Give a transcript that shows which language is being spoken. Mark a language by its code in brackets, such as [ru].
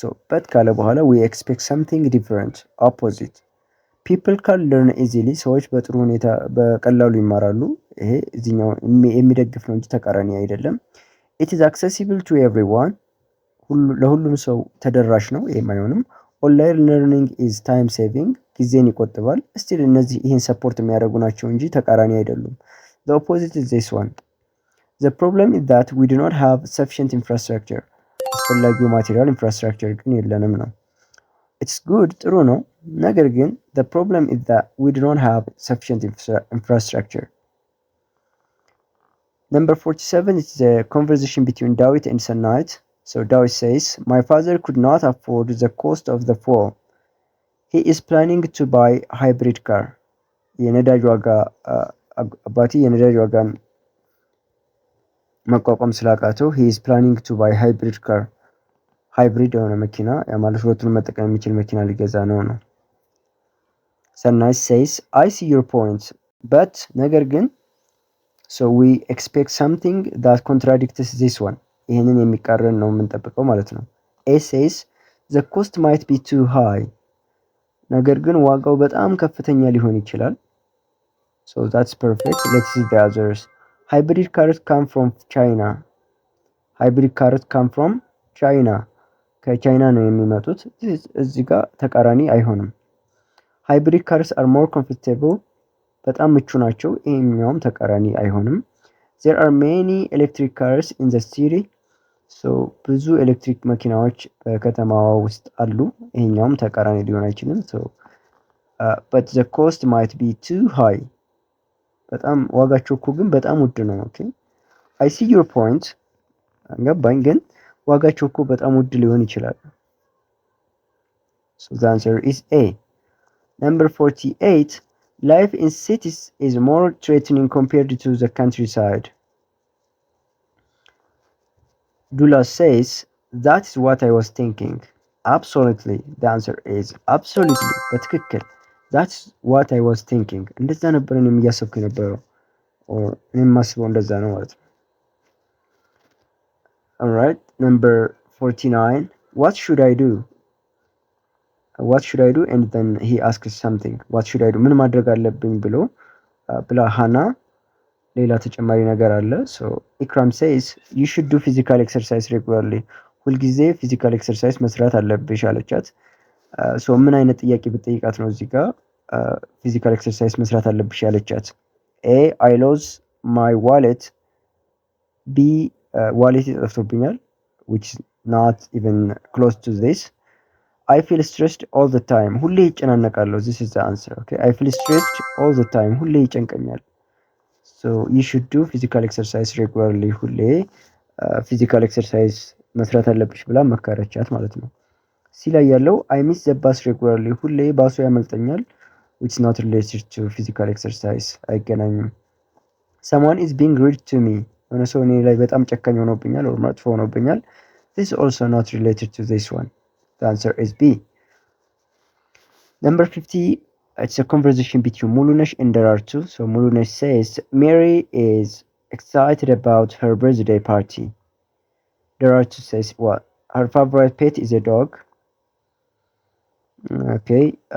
[en] But [am] ካለ በኋላ [en] we expect something different, opposite. People can learn easily. [am] ሰዎች በጥሩ ሁኔታ በቀላሉ ይማራሉ. ይሄ እዚህኛው የሚደግፍ ነው እንጂ ተቃራኒ አይደለም. [en] It is accessible to everyone. [am] ለሁሉም ሰው ተደራሽ ነው። ይሄም አይሆንም። [en] ኦንላይን ለርኒንግ is time saving. [am] ጊዜን ይቆጥባል። ስቲል እነዚህ ይህን ሰፖርት የሚያደርጉ ናቸው እንጂ ተቃራኒ አይደሉም. [en] The opposite is this one. The problem is that we do not have sufficient infrastructure. [am] አስፈላጊው ማቴሪያል ኢንፍራስትራክቸር ግን የለንም ነው። [en] It's good, [am] ጥሩ ነው። ነገር ግን [en] the problem is that we do not have sufficient infrastructure. Number 47 is the conversation between Dawit and Sanait. So Dawit says, my father could not afford the cost of the fuel. He is planning to buy hybrid car. [am] የነዳጅ ዋጋ አባቴ የነዳጅ ዋጋን መቋቋም ስላቃተው [en] he is planning to buy hybrid car. [am] ሃይብሪድ የሆነ መኪና ማለት ሁለቱንም መጠቀም የሚችል መኪና ሊገዛ ነው። [en] Sanai says, I see your point, but [am] ነገር ግን [en] so we expect something that contradicts this one. [am] ይሄንን የሚቃረን ነው የምንጠብቀው ማለት ነው። [en] A says, the cost might be too high. [am] ነገር ግን ዋጋው በጣም ከፍተኛ ሊሆን ይችላል. [en] So that's perfect. Let's see the others. Hybrid cars come from China. Hybrid cars come from China. [am] ከቻይና ነው የሚመጡት። እዚህ ጋር ተቃራኒ አይሆንም። [en] Hybrid cars are more comfortable. [am] በጣም ምቹ ናቸው። ይሄኛውም ተቃራኒ አይሆንም። [en] There are many electric cars in the city. [am] So ብዙ ኤሌክትሪክ መኪናዎች በከተማዋ ውስጥ አሉ። ይሄኛውም ተቃራኒ ሊሆን አይችልም። [en] So but the cost might be too high. [am] በጣም ዋጋቸው እኮ ግን በጣም ውድ ነው። [en] Okay, I see your point. [am] ገባኝ ግን ዋጋቸው እኮ በጣም ውድ ሊሆን ይችላል። [en] So the answer is A. Number 48. Life in cities is more threatening compared to the countryside. Dula says, that is what I was thinking. Absolutely. The answer is absolutely. [am] በትክክል. [en] That's what I was thinking. [am] እንደዛ ነበር እኔም እያሰብኩ የነበረው። እኔም ማስበው እንደዛ ነው ማለት ነው። [en] Alright, number 49. What should I do? What should I do? And then he asks something. What should I do? [am] ምን ማድረግ አለብኝ ብላ ሃና ሌላ ተጨማሪ ነገር አለ። ሶ ኢክራም [en] says you should do physical exercise regularly. [am] ሁልጊዜ ፊዚካል ኤክሰርሳይዝ መስራት አለብሽ አለቻት። ሶ ምን አይነት ጥያቄ ብትጠይቃት ነው እዚህ ጋር ፊዚካል ኤክሰርሳይዝ መስራት አለብሽ ያለቻት? [en] ኤ I lose my wallet. ቢ [am] ዋሌት ጠፍቶብኛል, [en] which is not even close to this. I feel stressed all the time. [am] ሁሌ ይጨናነቃለሁ. [en] This is the answer. Okay, I feel stressed all the time. [am] ሁሌ ይጨንቀኛል። [en] So you should do physical exercise regularly. [am] ሁሌ ፊዚካል ኤክሰርሳይዝ መስራት አለብሽ ብላ መከረቻት ማለት ነው። ሲ ላይ ያለው [en] I miss the bus regularly. [am] ሁሌ ባሱ ያመልጠኛል, [en] which is not related to physical exercise. [am] አይገናኝም። [en] Someone is being rude to me. [am] የሆነ ሰው እኔ ላይ በጣም ጨካኝ ሆኖብኛል or መጥፎ ሆኖብኛል. [en] This is also not related to this one. The answer is B. Number 50, it's a conversation between Mulunesh and Darartu. So Mulunesh says, Mary is excited about her birthday party. Darartu says, what? Her favorite pet is a dog. Okay.